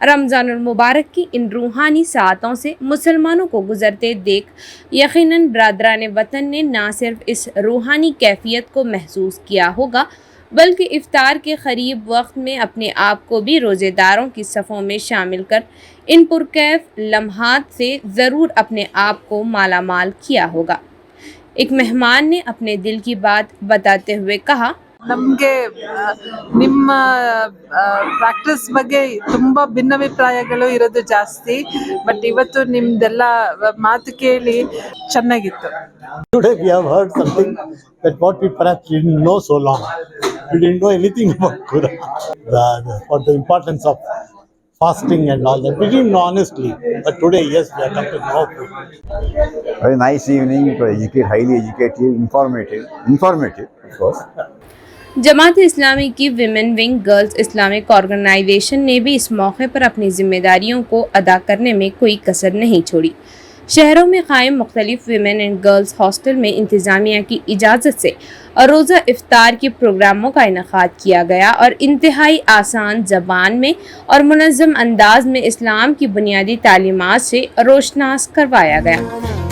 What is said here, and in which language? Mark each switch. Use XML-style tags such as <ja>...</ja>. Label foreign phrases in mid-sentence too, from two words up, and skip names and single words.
<ur>رمضان المبارک کی ان روحانی ساتوں سے مسلمانوں کو گزرتے دیکھ یقیناً برادران وطن نے نہ صرف اس روحانی کیفیت کو محسوس کیا ہوگا، بلکہ افطار کے قریب وقت میں اپنے آپ کو بھی روزہ داروں کی صفوں میں شامل کر ان پرکیف لمحات سے ضرور اپنے آپ کو مالامال کیا ہوگا. ایک مہمان نے اپنے دل کی بات بتاتے ہوئے کہا,</ur> <kn>ನಮಗೆ ನಿಮ್ಮ ಪ್ರಾಕ್ಟೀಸ್ ಬಗ್ಗೆ ತುಂಬ ಭಿನ್ನಾಭಿಪ್ರಾಯಗಳು ಇರೋದು ಜಾಸ್ತಿ, ಬಟ್ ಇವತ್ತು ನಿಮ್ದೆಲ್ಲ ಮಾತು ಕೇಳಿ ಚೆನ್ನಾಗಿತ್ತು.</kn> <en>Today we have heard something that what we perhaps didn't know so long. We didn't know anything about Quran, what the importance of fasting and all that. We didn't know honestly, but today, yes, we have come to know. Very nice evening. It was highly educative, informative, of course.</en> <ur>جماعت اسلامی کی</ur> <en>women wing</en> <ur>گرلز اسلامک آرگنائزیشن نے بھی اس موقع پر اپنی ذمہ داریوں کو ادا کرنے میں کوئی کسر نہیں چھوڑی. شہروں میں قائم مختلف</ur> <en>women and girls hostel</en> <ur>میں انتظامیہ کی اجازت سے روزہ افطار کے پروگراموں کا انعقاد کیا گیا اور انتہائی آسان زبان میں اور منظم انداز میں اسلام کی بنیادی تعلیمات سے روشناس کروایا گیا.</ur>